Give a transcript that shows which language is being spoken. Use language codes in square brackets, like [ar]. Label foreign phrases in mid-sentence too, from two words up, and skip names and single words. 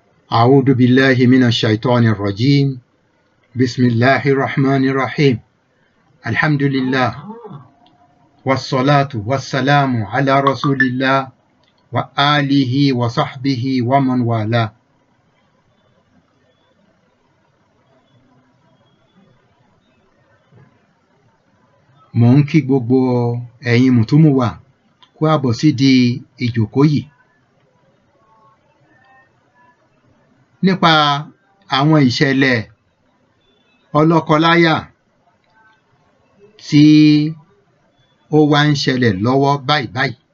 [ar] أعوذ بالله من الشيطان الرجيم بسم الله الرحمن الرحيم الحمد لله والصلاة والسلام على رسول الله وآله وصحبه ومن والاه. [yo] Mo ń kí gbogbo ẹ̀yin mùtúmù wa kú àbọ̀ sídi ìjókòó yìí nípa àwọn ìṣẹ̀lẹ̀ ọlọ́kọláyà tí ó wá ń ṣẹlẹ̀ lọ́wọ́ báyìí.